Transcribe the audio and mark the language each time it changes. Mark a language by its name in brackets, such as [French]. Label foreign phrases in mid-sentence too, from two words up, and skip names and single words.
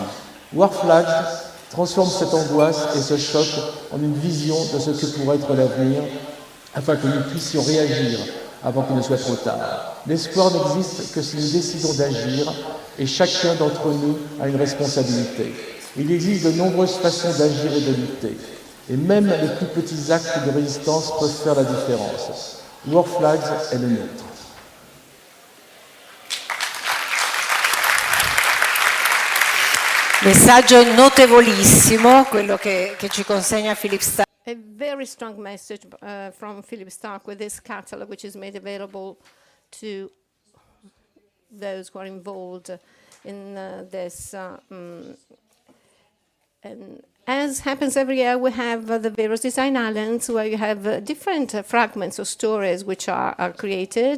[French] War Flags transforme cette angoisse et ce choc en une vision de ce que pourrait être l'avenir, afin que nous puissions réagir avant qu'il ne soit trop tard. L'espoir n'existe que si nous décidons d'agir, et chacun d'entre nous a une responsabilité. Il existe de nombreuses façons d'agir et de lutter, et même les plus petits actes de résistance peuvent faire la différence. War Flags est le nôtre. [Italian] Messaggio notevolissimo, quello che ci consegna Philip Stark. [English] A very strong message from Philip Stark with this catalog, which is made available to those who are involved in this. And as happens every year, we have the various design islands where you have different fragments or stories which are created.